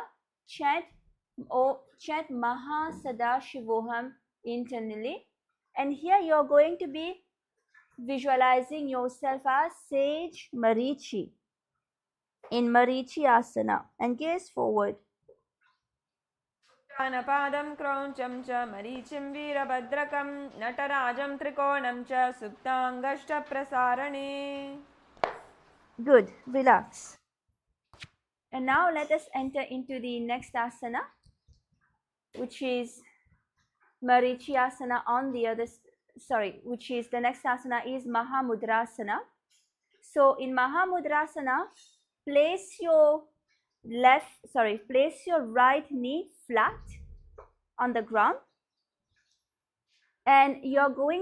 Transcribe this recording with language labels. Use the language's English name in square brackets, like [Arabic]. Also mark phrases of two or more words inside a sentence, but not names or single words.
[English] Chant [Sanskrit] महा सदा शिवोऽहम् [English] internally. And here you're going to be visualizing yourself as Sage Marichi in Marichi Asana and gaze forward. [Sanskrit] अनपादं क्रौञ्चं च मरीचिं वीरभद्रकं नटराजं त्रिकोणं च सुप्ताङ्गुष्ठ प्रसारणे. [English] Good, relax. And now let us enter into the next asana, which is Marichyasana on the other, which is the next asana is Mahamudrasana. So in Mahamudrasana, place your right knee flat on the ground, and you're going